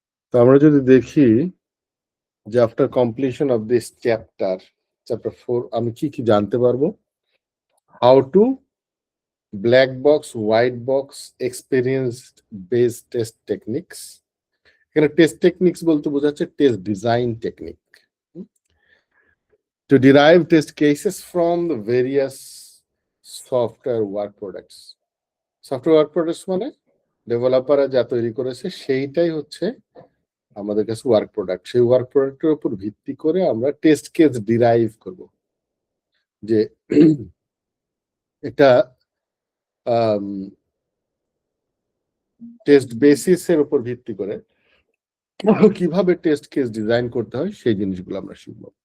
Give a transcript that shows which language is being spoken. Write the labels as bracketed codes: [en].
[bn] তো আমরা যদি দেখি যে [en] after completion of this chapter [bn] 4 আমি কি কি জানতে পারবো? [en] How to black box, white box, experience based test techniques. [bn] এখানে টেস্ট টেকনিক্স বলতে বোঝাচ্ছে test design technique. [en] To derive test cases from the various software work products. [bn] Software work products মানে ডেভেলপাররা যা তৈরি করেছে সেইটাই হচ্ছে আমাদের কাছে ওয়ার্ক প্রোডাক্ট। সেই ওয়ার্ক প্রোডাক্টের উপর ভিত্তি করে আমরা টেস্ট কেস ডিরাইভ করব, যে এটা টেস্ট বেসিসের উপর ভিত্তি করে কিভাবে টেস্ট কেস ডিজাইন করতে হয় সেই জিনিসগুলো আমরা শিখব।